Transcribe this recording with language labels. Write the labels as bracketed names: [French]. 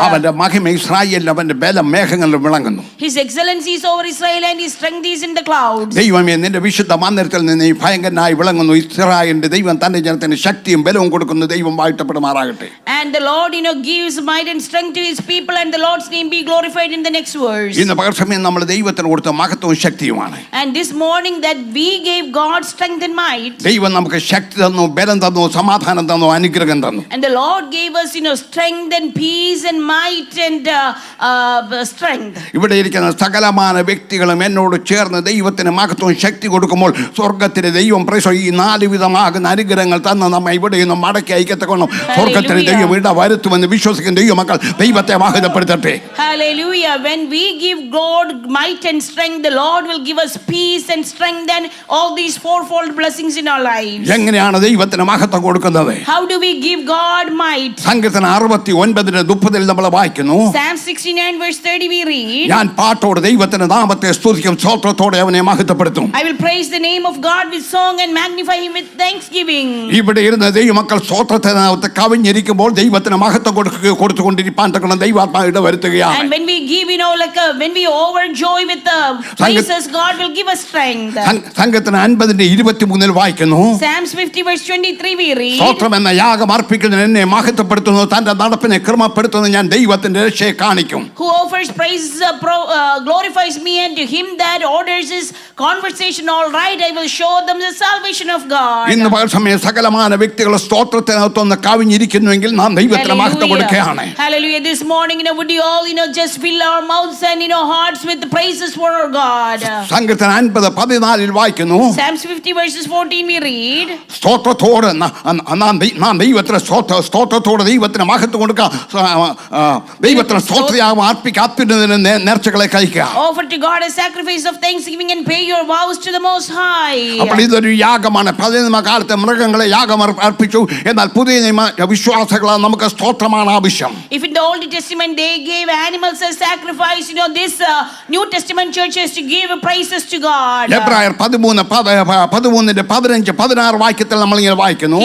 [Malayalam] അവന്റെ മഹിമ ഇസ്രായേലിൽ, അവന്റെ ബലം മേഘങ്ങളിൽ വിളങ്ങുന്നു. [English] His excellency is over Israel and his strength is in the clouds. [Malayalam] ദൈവമേ, നിന്റെ വിശുദ്ധ മന്ദിരത്തിൽ നിന്ന് ഈ ഭയങ്കരനായി വിളങ്ങുന്നു. ഇസ്രായേലിന്റെ ദൈവം തന്റെ ജനത്തിന് ശക്തിയും ബലവും കൊടുക്കുന്നു. ദൈവം വാഴ്ത്തപ്പെടുമാറാകട്ടെ. [English] And the Lord gives might and strength to his people, and the Lord's name be glorified in the next verse. [Malayalam] ഇന്ന് പകൽസമയം നമ്മൾ ദൈവത്തിന് കൊടുത്ത മഹത്വവും ശക്തിയുമാണ്. [English] And this morning that we gave God strength and might. [Malayalam] ദൈവം നമുക്ക് ശക്തി തന്നു, ബലം തന്നു, സമാധാനം തന്നു, അനുഗ്രഹം തന്നു. [English] And the Lord gave us strength and peace and might and strength. [Malayalam] ഇവിടെ ഇരിക്കുന്ന സകലമാന വ്യക്തികളും എന്നോട് ചേർന്ന് ദൈവത്തിന് മഹത്വവും ശക്തി കൊടുക്കുമ്പോൾ സ്വർഗത്തിലെ ദൈവം ഈ 4 വിധമാകുന്ന അനുഗ്രഹങ്ങൾ തന്ന് നമ്മെ ഇവിടെ നിന്ന് മടക്കി അയക്കത്തക്കണം. സ്വർഗത്തിലെ ദൈവം ഇവിടെ വരുത്തുമെന്ന് വിശ്വസിക്കുന്ന ദൈവമക്കൾ ദൈവത്തെ മഹത്വപ്പെടുത്തട്ടെ. [English] Hallelujah. When we give God might and strength, the Lord will give us peace and strength and all these fourfold blessings in our lives. [Malayalam] എങ്ങനെയാണ് ദൈവത്തിന് മഹത്വം കൊടുക്കുന്നത്? [English] How do we give God might? [Malayalam] സങ്കീർത്തനം 69:30 നമ്മൾ വായിക്കുന്നു. [English] Psalm 69 verse 30 we read. [Malayalam] ഞാൻ പാട്ടോടെ ദൈവത്തിന്റെ നാമത്തെ സ്തുതിക്കും, സ്തോത്രത്തോടെ അവനെ മഹത്വപ്പെടുത്തും. [English] I will praise the name of God with song and magnify him with thanksgiving. [Malayalam] ഇവിടെ ഇരുന്ന ദൈവമക്കൾ സ്തോത്രത്തിനകത്ത് കവിഞ്ഞിരിക്കുമ്പോൾ ദൈവത്തിന് മഹത്വം കൊടുത്തുകൊണ്ടിരിപ്പാൻ തക്കണം ദൈവാത്മാവ് ഇടവരുത്തുകയാണ്. [English] And when we give when we overjoy with the praises, God will give us strength. [Malayalam] സങ്കീർത്തനം 50:23 വായിക്കുന്നു. [English] Psalms 50 verse 23 we read. [Malayalam] സ്തോത്രം എന്ന യാഗം അർപ്പിക്കുന്നതിന് എന്നെ മഹത്വപ്പെടുത്തുന്നു, തന്റെ നടപ്പിനെ ക്രമപ്പെടുത്തുന്നു, ഞാൻ ദൈവത്തിന്റെ രക്ഷയെ കാണിക്കും. [English] Who offers praises glorifies me, and to him that orders his conversation all right, I will show them the salvation of God. [Malayalam] ഇന്ന് പകൽസമയം സകലമാന വ്യക്തികൾ സ്തോത്രത്തിനകത്തൊന്ന് കവിഞ്ഞിരിക്കുന്നുവെങ്കിൽ നാം ദൈവത്തിന് മഹത്വം കൊടുക്കുകയാണ്. [English] Hallelujah. This morning would you all just fill our mouths and hearts with the praises for our God. [Malayalam] സങ്കീർത്തനം 50:14 വായിക്കുന്നു. [English] Psalms 50 verses 14 we read. [Malayalam] സ്തോത്രത്തോടെ നാം ദൈവത്തിന് സ്തോത്രത്തോടെ ദൈവത്തിന് മഹത്വം കൊടുക്കുക, ദൈവത്തിന് സ്തോത്രയാഗം അർപ്പിക്കുക, അത്യുന്നതന് നേർച്ചകളെ കഴിക്കുക. [English] Offer to God a sacrifice of thanksgiving and pay your vows to the Most High. [Malayalam] അപ്പോൾ ഇതൊരു യാഗമാണ്. പഴയ നിയമകാലത്തെ മൃഗങ്ങളെ യാഗം അർപ്പിച്ചു, എന്നാൽ പുതിയ നിയമ വിശ്വാസികളാണ് നമുക്ക് സ്തോത്രമാണ് ആവശ്യം. [English] If in the Old Testament they gave animals as sacrifice, this New Testament church has to give praises to God. [Malayalam] എബ്രായർ 13:15-16 വാക്യത്തിൽ നമ്മൾ ഇങ്ങനെ വായിക്കുന്നു.